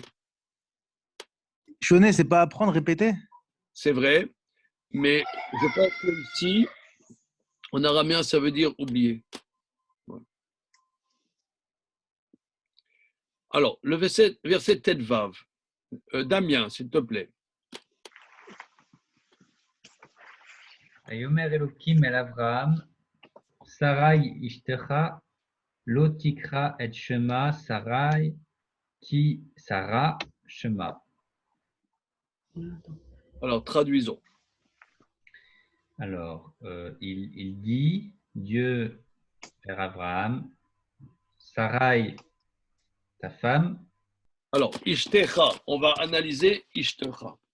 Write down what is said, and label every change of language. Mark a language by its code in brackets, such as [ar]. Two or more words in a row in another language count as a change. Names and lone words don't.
[fr] Shoné, c'est pas apprendre, répéter? C'est vrai, mais je pense que ici, en araméen, ça veut dire oublier. Voilà. Alors, le verset [he] ט״ו. [fr] Damien, s'il te plaît. [he] ויאמר אלוקים אל אברהם, שרי אשתך, לא תקרא את שמה, שרי, כי שרה שמה. [fr] Alors, traduisons. Alors, il dit, Dieu, Père Abraham, Sarai, ta femme. Alors, Ishtecha, on va analyser Ishtecha.